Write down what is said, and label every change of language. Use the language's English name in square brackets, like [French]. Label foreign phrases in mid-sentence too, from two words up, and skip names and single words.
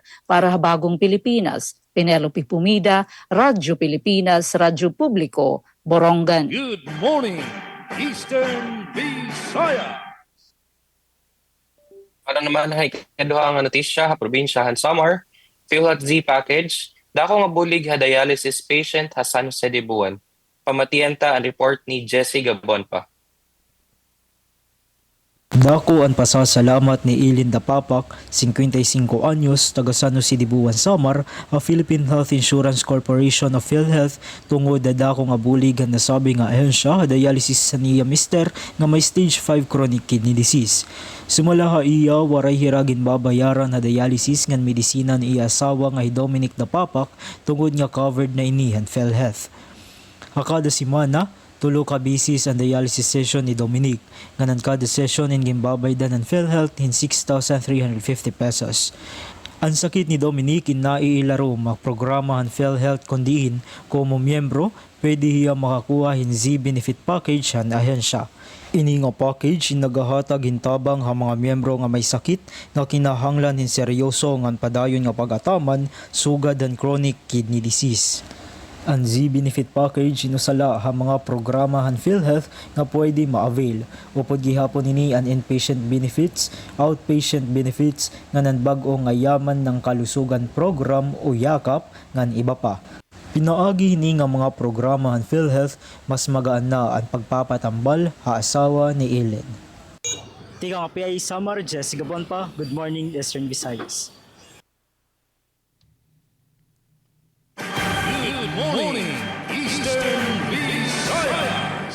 [Waray] Para ha Bagong Pilipinas, Penelope Pumida, Radyo Pilipinas, Radyo Publiko, Borongan. [English] Good morning, Eastern Visayas. [Waray] Para naman ay kaduha nga notisya ha probinsya han Samar, PhilHealth Z package, dako nga bulig ha [English] dialysis patient [Waray] ha San Jose de Buwan. Pamatian ta ang report ni Jesse Gabon pa. Dako ang pasasalamat ni Ilin Dapapak, 55 anyos, taga San Jose de Buwan, Samar, ang Philippine Health Insurance Corporation of PhilHealth tungod na dako nga bulig ang nasabi nga ahensya dialysis sa niya mister nga may [English] stage 5 chronic kidney disease. [Waray] Sumala ha iya waray hiragin babayaran na dialysis ngan medisina ni iya asawa nga Dominic Dapapak tungod nga covered na inihan PhilHealth. Hakada simana, Tulo ka bisis ang [English] dialysis session [Waray] ni Dominic, nganan kada session in gimbabaydan ng PhilHealth in 6,350 pesos. Ang sakit ni Dominic in naiilaro magprograma ang PhilHealth kundiin como miyembro, pwede hiya makakuha hin Z-benefit package han ahensya. Ini nga package nagahatag hintabang ha mga miyembro nga may sakit nga kinahanglan hin seryoso nga padayon nga pag-ataman sugad ang [English] chronic kidney disease. [Waray] Ang Z-benefit package inusala ha mga programa han PhilHealth nga pwede ma-avail. Upod gihapon ini ang [English] inpatient benefits, outpatient benefits [Waray] nga nanbag-o nga yaman ng kalusugan program o yakap ngan iba pa. Pinaagi ni nga mga programa han PhilHealth mas magaan na ang pagpapatambal ha asawa ni Ellen. Tika nga PI Samar, Jessica Bonpa. [English] Good morning, Eastern Visayas. Morning, Eastern Visayas.